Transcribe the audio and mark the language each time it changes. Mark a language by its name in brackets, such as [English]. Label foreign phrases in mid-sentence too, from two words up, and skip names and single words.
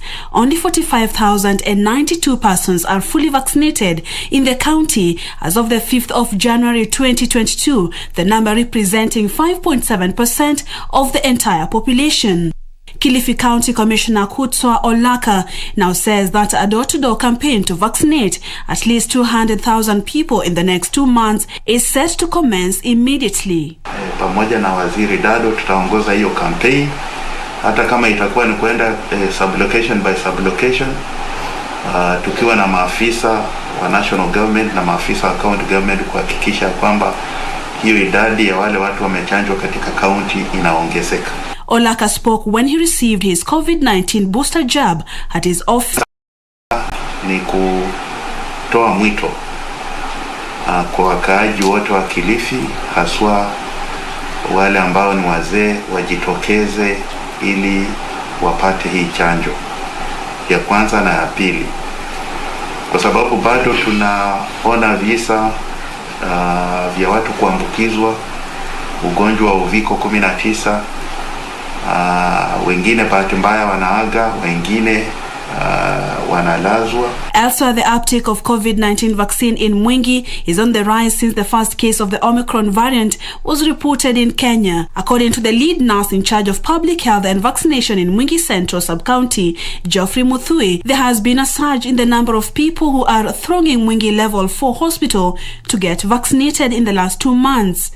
[English] Only 45,092 persons are fully vaccinated in the county as of the 5th of January 2022, the number representing 5.7% of the entire population. Kilifi County Commissioner Kutswa Olaka now says that a door-to-door campaign to vaccinate at least 200,000 people in the next 2 months is set to commence immediately. [Swahili] Pamoja na Waziri Dado tutaongoza hiyo campaign, hata kama itakuwa ni kwenda [English] sublocation by sublocation, [Swahili] tukiwa na maafisa wa [English] national government [Swahili] na maafisa wa [English] county government [Swahili] kuhakikisha kwamba hiyo idadi ya wale watu wamechanjwa katika county inaongezeka. [English] Olaka spoke when he received his COVID-19 booster jab at his office. [Swahili] Ni kutoa mwito kwa wakaaji wote wa Kilifi, haswa wale ambao ni wazee, wajitokeze ili wapate hii chanjo ya kwanza na ya pili, kwa sababu bado tunaona visa vya watu kuambukizwa ugonjwa wa uviko 19. Wengine bahati mbaya wanaaga, wengine wanalazwa. [English] Elsewhere, the uptake of COVID-19 vaccine in Mwingi is on the rise since the first case of the Omicron variant was reported in Kenya. According to the lead nurse in charge of public health and vaccination in Mwingi Central Sub-County, Geoffrey Muthui, there has been a surge in the number of people who are thronging Mwingi Level 4 Hospital to get vaccinated in the last 2 months.